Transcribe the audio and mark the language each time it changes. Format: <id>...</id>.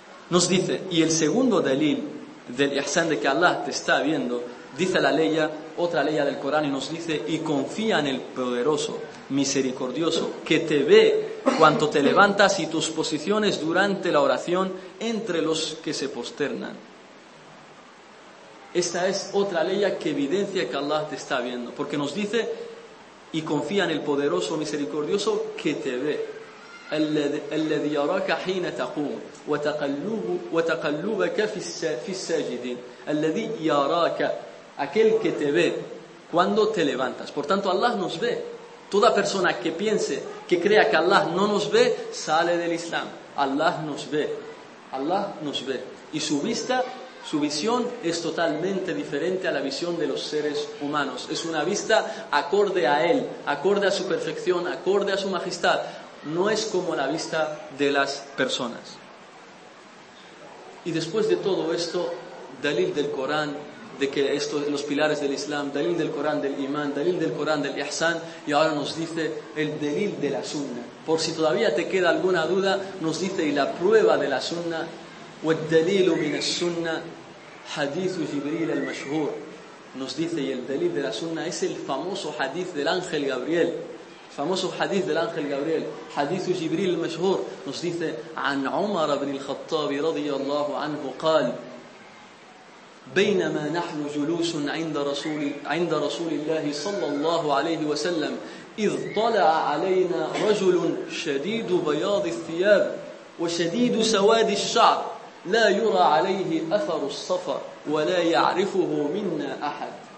<es>Nos dice, y el segundo delil del ihsan, de que Allah te está viendo, dice la ley, otra ley del Corán, y nos dice, y confía en el poderoso, misericordioso, que te ve cuando te levantas y tus posiciones durante la oración entre los que se posternan. Esta es otra ley que evidencia que Allah te está viendo, porque nos dice, y confía en el poderoso, misericordioso, que te ve.</es> <ar>الذي يراك حين تقوم وتقلبك في الساجدين الذي يراك.</ar> <es>Aquel que te ve cuando te levantas. Por tanto, Allah nos ve. Toda persona que piense, que crea que Allah no nos ve, sale del Islam. Allah nos ve. Allah nos ve. Y su vista, su visión es totalmente diferente a la visión de los seres humanos. Es una vista acorde a Él, acorde a su perfección, acorde a su majestad. No es como la vista de las personas. Y después de todo esto, dalil del Corán, de que estos, los pilares del Islam, dalil del Corán, del Imán, dalil del Corán, del Ihsan, y ahora nos dice el dalil de la Sunna. Por si todavía te queda alguna duda, nos dice, y la prueba de la Sunna,</es> <ar>وَالدَّلِيلُ مِنَ السُنَّةِ حَدِيثُ جِبْرِيلَ الْمَشْهُورِ,</ar> <es>nos dice, y el dalil de la Sunna es el famoso hadith del ángel Gabriel. Famoso hadith del ángel Gabriel, hadith de Jibril el Meshur, nos dice:</es> <ar>عن عمر بن الخطاب رضي الله عنه قال: بينما نحن جلوس عند رسول الله صلى الله عليه وسلم إذ طلع علينا رجل شديد بياض الثياب وشديد سواد الشعر لا يرى عليه أثر الصفر ولا يعرفه منا أحد</ar>